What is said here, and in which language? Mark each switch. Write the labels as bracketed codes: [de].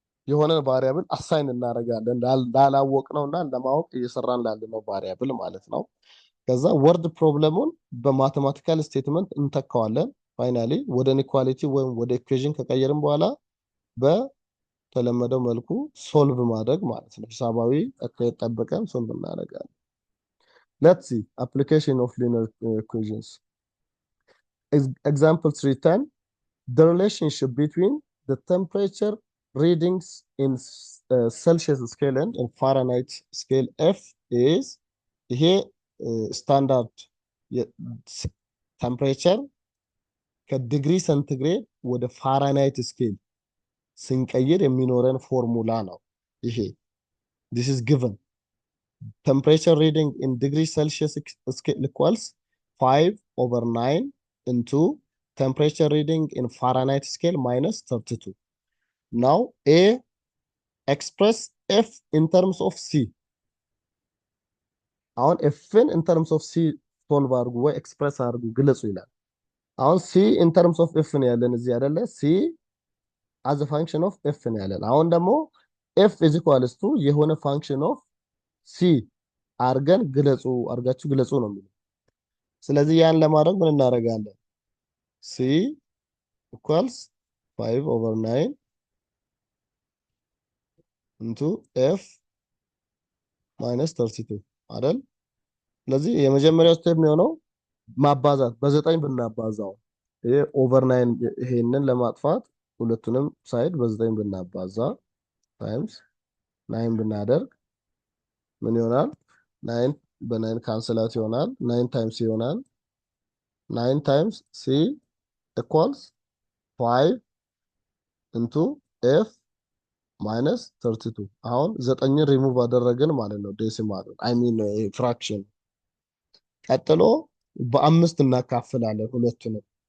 [am] የሆነ ቫሪያብል አሳይን እናደርጋለን እንዳላወቅነውና ለማወቅ እየሰራን ላለነው ቫሪያብል ማለት ነው። ከዛ ወርድ ፕሮብለሙን በማቴማቲካል ስቴትመንት እንተካዋለን። ፋይናሊ ወደ ኢንኢኳሊቲ ወይም ወደ ኢኩዌሽን ከቀየርን በኋላ በተለመደው መልኩ ሶልቭ ማድረግ ማለት ነው። ሂሳባዊ አካሄድ ጠብቀን ሶልቭ እናደርጋለን። [en] Let's see application of linear equations. Example 310. The relationship between the temperature readings in Celsius scale and in Fahrenheit scale F is [am] ይሄ ስታንዳርድ ቴምፕሬቸር ከዲግሪ ሴንቲግሬድ ወደ ፋራናይት ስኬል ስንቀይር የሚኖረን ፎርሙላ ነው ይሄ። [en] this is given temperature reading in degree Celsius scale equals 5/9 into temperature reading in Fahrenheit scale minus 32. Now A express F in terms of C. [am] አሁን Fን [en] in terms of C [am] ሶልቭ አድርጉ ወይ ኤክስፕረስ አድርጉ ግለጹ ይላል። አሁን C in terms of F ነው ያለን እዚህ አይደለ? [en] C as a function of F [am] ነው ያለን። አሁን ደግሞ [en] F is equals to [am] የሆነ function of C አርጋችሁ ግለጹ ነው የሚለው። ስለዚህ ያን ለማድረግ ምን እናደርጋለን? [en] C equals 5/9 into F minus 32 አይደል? [am] ስለዚህ የመጀመሪያው ስቴፕ የሚሆነው ማባዛት በ9 ብናባዛው ይሄ ኦቨር 9 ይሄንን ለማጥፋት ሁለቱንም ሳይድ በ9 ብናባዛ ታይምስ 9 ብናደርግ ምን ይሆናል? 9 በ9 ካንስላት ይሆናል። 9 ታይምስ ይሆናል። 9 ታይምስ [en] C equals 5 into F minus 32 [am] አሁን 9ን ሪሙቭ አደረግን ማለት ነው። ዴሲማል አይ ሚን ፍራክሽን። ቀጥሎ በአምስት እናካፍላለን ሁለቱንም።